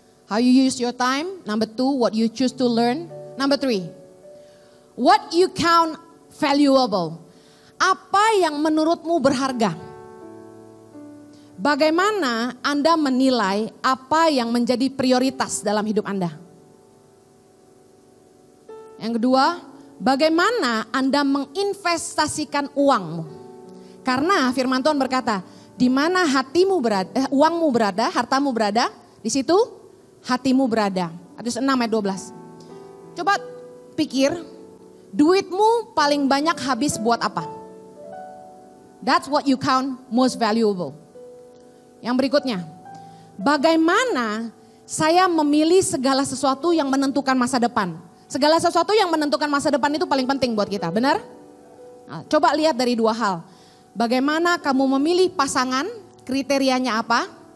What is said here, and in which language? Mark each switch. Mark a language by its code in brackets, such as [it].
[en] How you use your time, number 2, what you choose to learn, number 3. What you count valuable. [id] Apa yang menurutmu berharga? Bagaimana Anda menilai apa yang menjadi prioritas dalam hidup Anda? Yang kedua, bagaimana Anda menginvestasikan uangmu? Karena firman Tuhan berkata, di mana hatimu berada, uangmu berada, hartamu berada, di situ hatimu berada. Matius 6 ayat 12. Coba pikir, duitmu paling banyak habis buat apa? [en] That's what you count most valuable. [id] Yang berikutnya, bagaimana saya memilih segala sesuatu yang menentukan masa depan? Segala sesuatu yang menentukan masa depan itu paling penting buat kita, benar? Nah, coba lihat dari 2 hal. Bagaimana kamu memilih pasangan, kriterianya apa?